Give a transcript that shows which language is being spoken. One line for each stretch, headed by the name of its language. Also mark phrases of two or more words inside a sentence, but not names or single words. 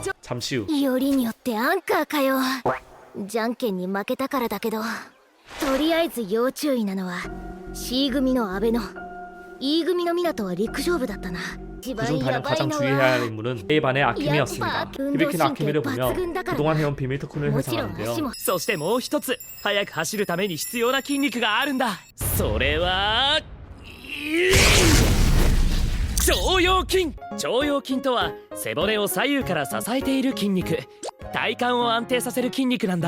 Korean: 잠시 후
Japanese: よりによってアンカーかよ。じゃんけんに負けたからだけどとりあえず要注意なのは C 組の阿部の E 組の湊は陸上部だったな。
Korean: 그중 단연 가장 주의해야 할 인물은 A반의 아키미였습니다. 히비키는 아키미를 보며 그동안 해온 비밀 特訓을
Japanese: もちろん
Korean: 회상하는데요.
Japanese: 足もそしてもう一つ速く走るために必要な筋肉があるんだ。それは腸腰筋。腸腰筋とは背骨を左右から支えている筋肉、体幹を安定させる筋肉なんだ。